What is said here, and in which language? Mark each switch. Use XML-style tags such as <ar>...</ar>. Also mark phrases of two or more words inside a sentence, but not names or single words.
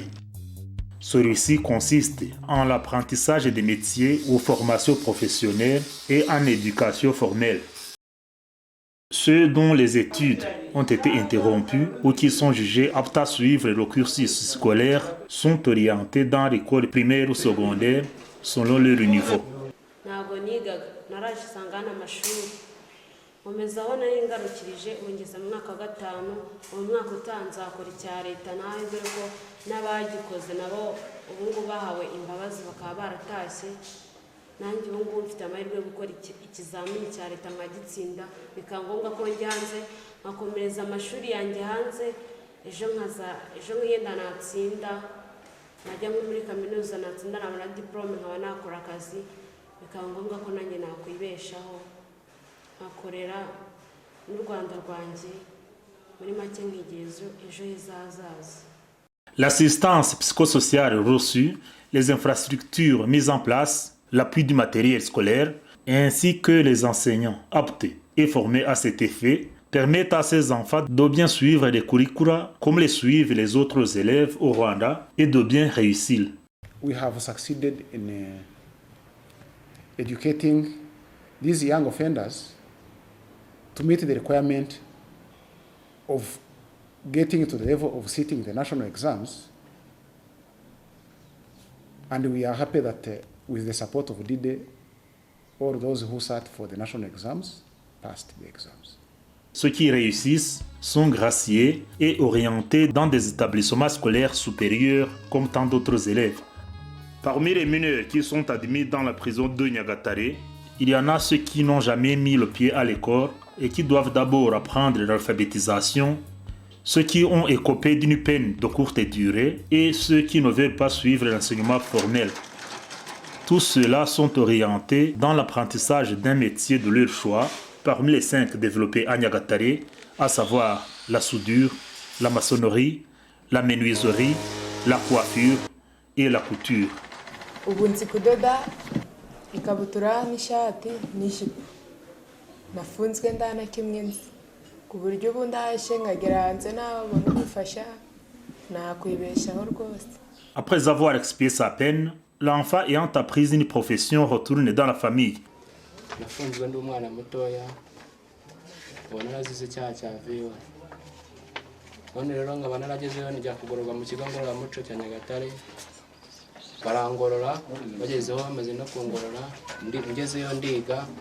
<fr>Celui-ci consiste en l'apprentissage des métiers ou formations professionnelles et en éducation formelle. Ceux dont les études ont été interrompues ou qui sont jugés aptes à suivre le cursus scolaire sont orientés dans l'école primaire ou secondaire selon leur niveau.</fr> <rw>nkomezaho nari ngarukirije ungeza mu mwaka wa 5 mu mwaka utanze akora icya leta nawe dore ko n'abagikoze nabo ubungu bahawe imbabazi bakaba baratashye nanjye ubu ngubu mfite amahirwe yo gukora ikizamini cya leta nkagitsinda bikaba ngombwa ko njya hanze nkakomereza amashuri yanjye hanze ejo nkiyenda natsinda najya nko muri kaminuza natsinda nabona diplome nkaba nakora akazi bikaba ngombwa ko nanjye nakwibeshaho nkakorera n'u Rwanda rwanjye muri make nk'igihe ejo hazaza.</rw> <fr>L'assistance psychosociale reçue, les infrastructures mises en place, l'appui du matériel scolaire, ainsi que les enseignants aptes et formés à cet effet permettent à ces enfants de bien suivre les curricula comme les suivent les autres élèves au Rwanda et de bien réussir.</fr> <en>We have succeeded in educating these young offenders to meet the requirement of getting to the level of sitting the national exams, and we are happy that with the support of DIDE, all those who sat for the national exams passed the exams.</en> <fr>Ceux qui réussissent sont graciés et orientés dans des établissements scolaires supérieurs comme tant d'autres élèves. Parmi les mineurs qui sont admis dans la prison de Nyagatare, il y en a ceux qui n'ont jamais mis le pied à l'école et qui doivent d'abord apprendre l'alphabétisation, ceux qui ont écopé d'une peine de courte durée et ceux qui ne veulent pas suivre l'enseignement formel. Tous ceux-là sont orientés dans l'apprentissage d'un métier de leur choix, parmi les 5 développés à Nyagatare, à savoir la soudure, la maçonnerie, la menuiserie, la coiffure et la couture.</fr> <rw>Ubu nzi kudoda ikabutura n'ishati n'ijipo nafunzwe ndana kimwe nzi ku buryo ubu ndashe nkagera hanze nabona ubufasha nakwibeshaho rwose.</rw> <fr>Après avoir expié sa peine, l'enfant ayant appris une profession retourne dans la famille.</fr> <rw>Nafunzwe ndi umwana mutoya ubona narazize icyaha cya viyo none rero nkaba naragezeyo nijya kugororwa mu kigo ngororamuco cya Nyagatare barangorora bagezeho bamaze no kungorora ngezeyo ndiga</rw>